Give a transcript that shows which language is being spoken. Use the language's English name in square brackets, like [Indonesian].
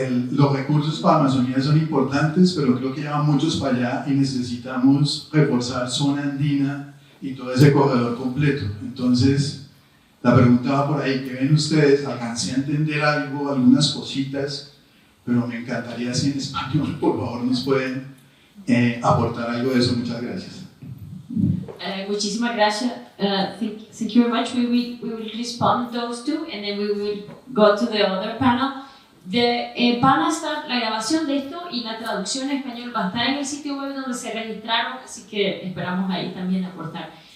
[Spanish] Los recursos para Amazonía son importantes, pero creo que llevan muchos para allá y necesitamos reforzar zona andina y todo ese corredor completo. Entonces, la pregunta va por ahí, ¿qué ven ustedes? Alcancé a entender algo, algunas cositas, pero me encantaría si en español, por favor, nos pueden aportar algo de eso. Muchas gracias. Muchísimas gracias. [English] Thank you very much. We will respond those two and then we will go to the other panel. [Spanish] Van a estar la grabación de esto y la traducción en español va a estar en el sitio web donde se registraron, así que esperamos ahí también aportar.